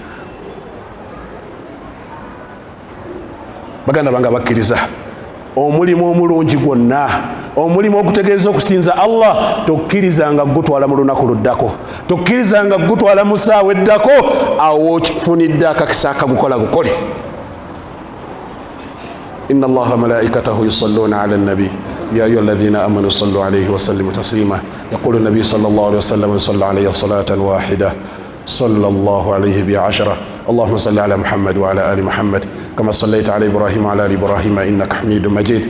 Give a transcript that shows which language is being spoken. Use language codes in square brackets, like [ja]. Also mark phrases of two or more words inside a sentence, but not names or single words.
[lg] Baganda bange bakkiriza, omulimu omulungi gwonna, omulimu okutegeeza okusinza Allah, tokkirizanga gutwala mu lunaku luddako, tokkirizanga gutwala mu ssaawa eddako, awo okifunidde akakisa akagukola gukole. [ar] إن الله ملائكته يصلون على النبي يا أيها الذين آمنوا صلوا عليه وسلموا تسليما. يقول النبي صلى الله عليه وسلم صلى عليه صلاة واحدة صلى الله عليه بها 10. اللهم صل على محمد وعلى آل محمد كما صليت على إبراهيم وعلى آل إبراهيم إنك حميد مجيد.